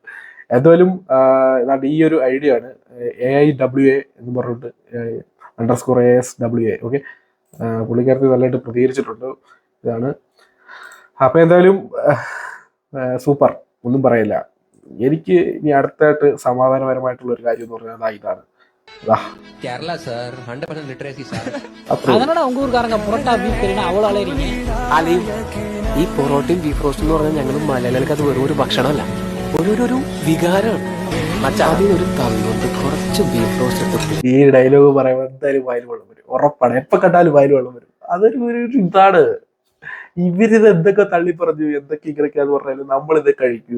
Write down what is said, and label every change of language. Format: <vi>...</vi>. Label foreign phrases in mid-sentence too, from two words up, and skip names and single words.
<ml>എന്തായാലും ഈ ഒരു ഐഡിയ ആണ് AIWA എന്ന് പറഞ്ഞിട്ട് _ASWA. ഓക്കെ, പുള്ളിക്കാരത്തി നല്ലതായിട്ട് പ്രതികരിച്ചിട്ടുണ്ട്. ഇതാണ്. അപ്പൊ എന്തായാലും സൂപ്പർ, ഒന്നും പറയില്ല. എനിക്ക് ഇനി അടുത്തായിട്ട് സമാധാനപരമായിട്ടുള്ള ഒരു കാര്യം എന്ന് പറഞ്ഞാൽ ഇതാണ്.</ml> <ta>கேரளா சார் 100% லிட்ரேசி சார். அதனால உங்க ஊர்க்காரங்க புரோட்டா பீஃப் கறினா அவ்வளோ அலையறீங்க.</ta> <ml>ഈ പൊറോട്ടയും ബീഫ് റോസ്റ്റും എന്ന് പറഞ്ഞാൽ ഞങ്ങൾ മലയാളികൾക്ക് അത് വെറും ഒരു ഭക്ഷണമല്ല, ഒരു വികാരമാണ്. അതിനൊരു തന്നുകൊണ്ട് കുറച്ച് ബീഫ് റോസ്റ്റ് എടുത്ത് ഈ ഡയലോഗ് പറയുമ്പോൾ എന്തായാലും വായിൽ വെള്ളം വരും, ഉറപ്പാണ്. എപ്പോ കണ്ടാലും വായിൽ വെള്ളം വരും. അതൊരു ഇതാണ്. ഇവരിത് എന്തൊക്കെ തള്ളി പറഞ്ഞു, എന്തൊക്കെ ഇങ്ങനെയൊക്കെയാന്ന് പറഞ്ഞാലും നമ്മളിത് കഴിക്കൂ.</ml>